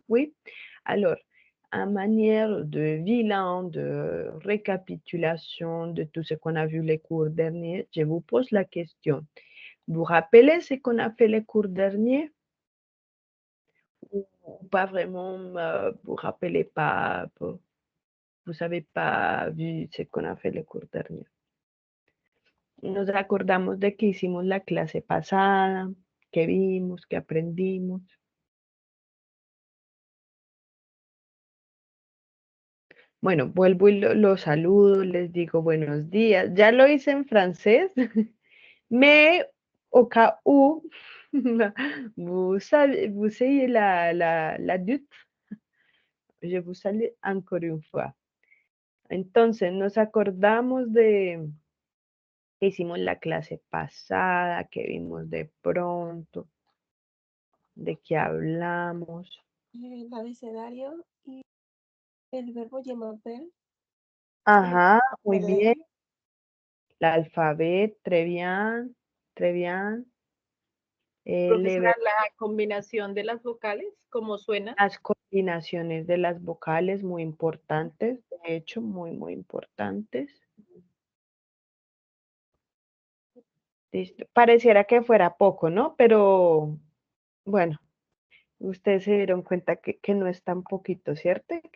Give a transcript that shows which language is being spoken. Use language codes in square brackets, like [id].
[fr] Oui, alors, en manière de bilan, de récapitulation de tout ce qu'on a vu les cours derniers, je vous pose la question. Vous rappelez ce qu'on a fait les cours derniers ou pas vraiment, vous ne rappelez pas, vous n'avez pas vu ce qu'on a fait les cours derniers? [es] Nos acordamos de que hicimos la clase pasada, que vimos, que aprendimos. Bueno, vuelvo y lo saludo, les digo buenos días. Ya lo hice en francés. [fr] Mais au cas où, vous savez la doute, je vous salue encore une fois. [es] Entonces, nos acordamos de que hicimos la clase pasada, que vimos de pronto, de que hablamos. El abecedario y el verbo je m'appelle. Ajá, muy bien. Alfabeto. [fr] L'alphabet, très bien, très bien. [es] Profesora, la combinación de las vocales, ¿cómo suena? Las combinaciones de las vocales, muy importantes, de hecho, muy, muy importantes. Listo. Pareciera que fuera poco, ¿no? Pero bueno, ustedes se dieron cuenta que no es tan poquito, ¿cierto?